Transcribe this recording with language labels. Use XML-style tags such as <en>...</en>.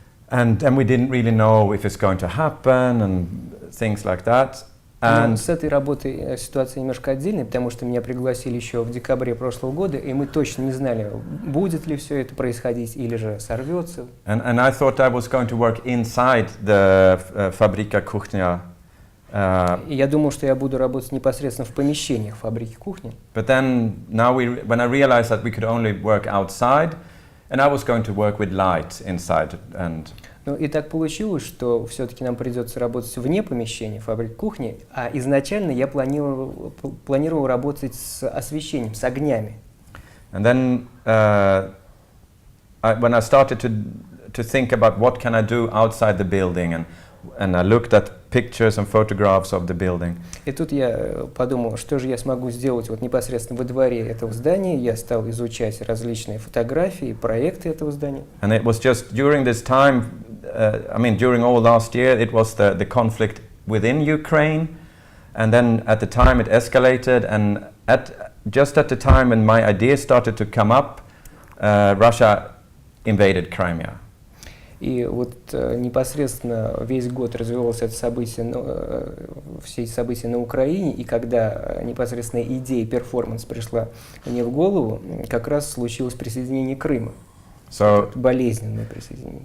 <en>And we didn't really know if it's going to happen and things like that.</en> <ru>Но с этой работой ситуация немножко отдельная, потому что меня пригласили еще в декабре прошлого года, и мы точно не знали, будет ли все это происходить или же сорвется.</ru> <en>And I thought I was going to work inside the Fabrika Kuchnia.</en> <ru>И я думал, что я буду работать непосредственно в помещениях фабрики кухни.</ru> <en>But then now when I realized that we could only work outside, and I was going to work with light inside and.</en> <ru>Ну и так получилось, что все-таки нам придется работать вне помещения, фабрик кухни, а изначально я планировал работать с освещением, с огнями.</ru> <en>And then when I started to think about what can I do outside the building, and I looked at pictures and photographs of the building.</en> <ru>И тут я подумал, что же я смогу сделать вот непосредственно во дворе этого здания. Я стал изучать различные фотографии, проекты этого здания.</ru> <en>And it was just during this time, during all last year, it was the conflict within Ukraine, and then at the time it escalated, and just at the time when my ideas started to come up, Russia invaded Crimea.</en> <ru>И вот непосредственно весь год развивалось это событие, все эти события на Украине, и когда непосредственно идея перформанс пришла мне в голову, как раз случилось присоединение Крыма. Болезненное присоединение.</ru>